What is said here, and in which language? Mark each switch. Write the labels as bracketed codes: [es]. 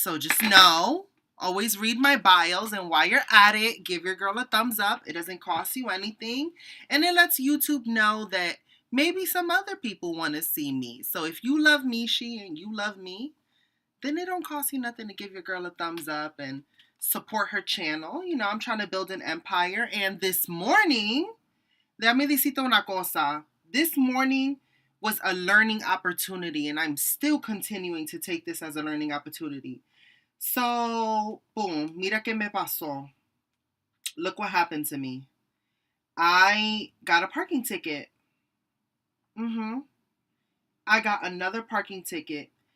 [en] So just know, always read my bios, and while you're at it, give your girl a thumbs up. It doesn't cost you anything, and it lets YouTube know that maybe some other people want to see me. So if you love Mishi and you love me, then it don't cost you nothing to give your girl a thumbs up and support her channel. You know, I'm trying to build an empire. And this morning, [es] déjame decirte una cosa. [en] This morning was a learning opportunity, and I'm still continuing to take this as a learning opportunity. So, boom, [es] mira que me pasó. [en] Look what happened to me. I got a parking ticket. I got another parking ticket.